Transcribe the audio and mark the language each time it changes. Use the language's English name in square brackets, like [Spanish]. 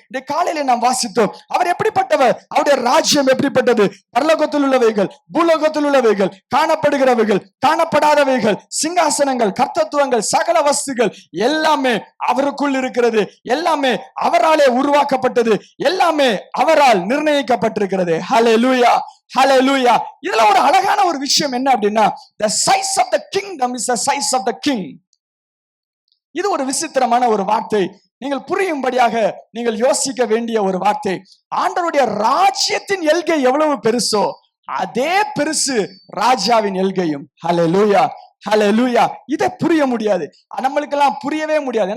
[Tamil] இந்த காலையில நாம் வாசித்தோம். அவர் எப்படிப்பட்டவர், அவருடைய ராஜ்யம் எப்படிப்பட்டது, பரலோகத்தில் உள்ளவைகள் பூலோகத்தில் உள்ளவைகள் காணப்படுகிறவைகள் காணப்படாதவைகள் சிங்காசனங்கள் கர்த்தத்துவங்கள் சகல வஸ்துகள் எல்லாமே அவருக்குள் இருக்கிறது. எல்லாமே அவராலே உருவாக்கப்பட்டது. எல்லாமே அவரால் நிர்ணயிக்கப்பட்டிருக்கிறது. ஹல்லேலூயா, ஹல்லேலூயா. இதுல ஒரு அழகான ஒரு விஷயம் என்ன அப்படின்னா, [English] the size of the kingdom is the size of the king. [Tamil] இது ஒரு விசித்திரமான ஒரு வார்த்தை. நீங்கள் புரியும்படியாக நீங்கள் யோசிக்க வேண்டிய ஒரு வார்த்தை. ஆண்டவருடைய ராஜ்யத்தின் எல்கை எவ்வளவு பெருசோ அதே பெருசு ராஜாவின் எல்கையும். ஹல்லேலூயா, ஹல்லேலூயா. இதை புரிய முடியாது, நம்மளுக்கெல்லாம் புரியவே முடியாது.